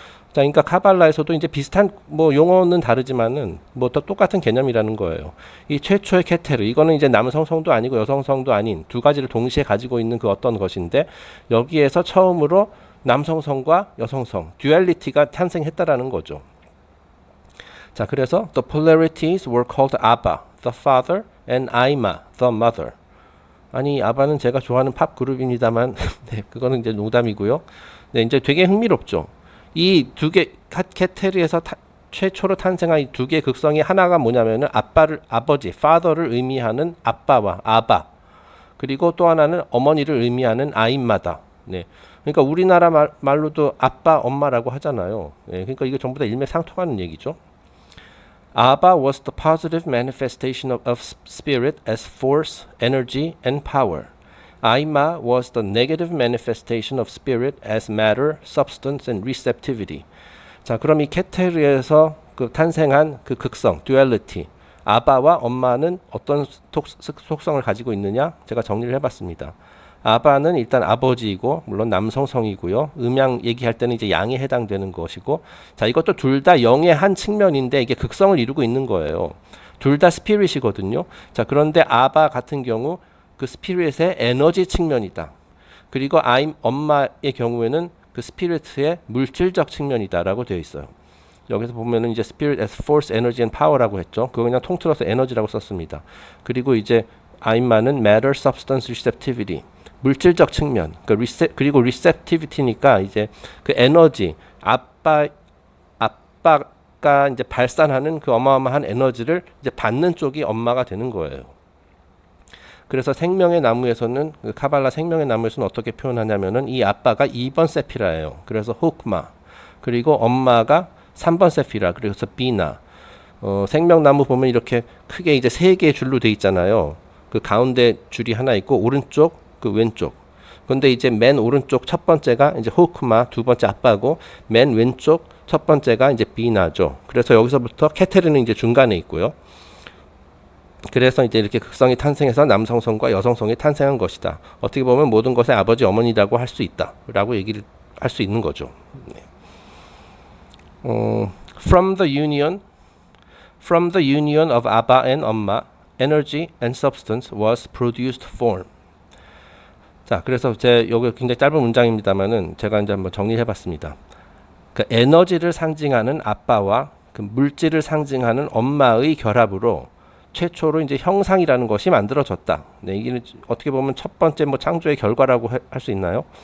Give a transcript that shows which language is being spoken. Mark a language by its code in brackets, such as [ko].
[ko] 자, 그러니까 카발라에서도 이제 비슷한 뭐 용어는 다르지만은 뭐 또 똑같은 개념이라는 거예요. 이 최초의 케테르 이거는 이제 남성성도 아니고 여성성도 아닌 두 가지를 동시에 가지고 있는 그 어떤 것인데 여기에서 처음으로 남성성과 여성성 듀얼리티가 탄생했다라는 거죠. 자, 그래서 [en] the polarities were called Abba, the father, and Aima, the mother. [ko] 아니 아바는 제가 좋아하는 팝 그룹입니다만 네, 그거는 이제 농담이고요. 네, 이제 되게 흥미롭죠. 이 두 개 케테르에서 최초로 탄생한 이 두 개의 극성이 하나가 뭐냐면은 아버지, father를 의미하는 아빠와 아바. 그리고 또 하나는 어머니를 의미하는 아임마다. 네. 그러니까 우리나라 말로도 아빠, 엄마라고 하잖아요. 네. 그러니까 이게 전부 다 일맥상통하는 얘기죠. [en] Abba was the positive manifestation of spirit as force, energy, and power. Aima was the negative manifestation of spirit as matter, substance, and receptivity. [ko] 자, 그럼 이 케테르에서 그 탄생한 그 극성, duality. 아바와 엄마는 어떤 속성을 가지고 있느냐? 제가 정리를 해봤습니다. 아바는 일단 아버지이고 물론 남성성이고요. 음양 얘기할 때는 이제 양에 해당되는 것이고, 자 이것도 둘 다 영의 한 측면인데 이게 극성을 이루고 있는 거예요. 둘 다 스피릿이거든요. 자, 그런데 아바 같은 경우 그 스피릿의 에너지 측면이다. 그리고 엄마의 경우에는 그 스피릿의 물질적 측면이다라고 되어 있어요. 여기서 보면은 이제 [en] spirit as force, energy, and power라고 했죠. [ko] 그거 그냥 통틀어서 에너지라고 썼습니다. 그리고 이제 아임마는 [en] matter, substance, receptivity. [ko] 물질적 측면, 그리고 receptivity니까 이제 그 에너지, 아빠가 이제 발산하는 그 어마어마한 에너지를 이제 받는 쪽이 엄마가 되는 거예요. 그래서 생명의 나무에서는 그 카발라 생명의 나무에서는 어떻게 표현하냐면은 이 아빠가 2번 세피라예요. 그래서 호크마. 그리고 엄마가 3번 세피라. 그래서 비나. 생명나무 보면 이렇게 크게 이제 3개의 줄로 돼 있잖아요. 그 가운데 줄이 하나 있고 오른쪽 그 왼쪽. 근데 이제 맨 오른쪽 첫 번째가 이제 호크마, 두 번째 아빠고 맨 왼쪽 첫 번째가 이제 비나죠. 그래서 여기서부터 케테르는 이제 중간에 있고요. 그래서 이제 이렇게 극성이 탄생해서 남성성과 여성성이 탄생한 것이다. 어떻게 보면 모든 것의 아버지 어머니라고 할 수 있다라고 얘기를 할 수 있는 거죠. 네. [en] From the union of Abba and Amma, energy and substance was produced form. [ko] 자, 그래서 여기 굉장히 짧은 문장입니다만은 제가 이제 한번 정리해봤습니다. 그 에너지를 상징하는 아빠와 그 물질을 상징하는 엄마의 결합으로 최초로 이제 형상이라는 것이 만들어졌다. 네, 이게 어떻게 보면 첫 번째 뭐 창조의 결과라고 할 수 있나요?